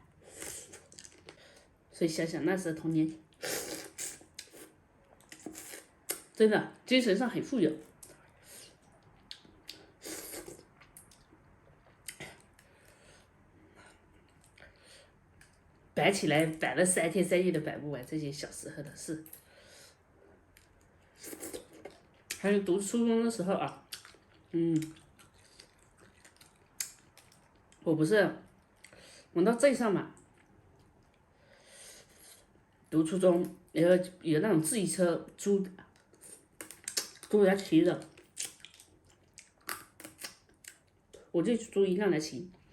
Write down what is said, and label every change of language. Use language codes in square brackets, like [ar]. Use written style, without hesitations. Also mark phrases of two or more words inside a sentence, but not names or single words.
[zh] 所以想想那時候童年，真的精神上很富有。摆起來摆了3天3夜都擺不完這些小時候的事。還有讀初中的時候啊，我不是我到鎮上嘛，讀初中有那種自行車租來騎的，我就租一輛來騎。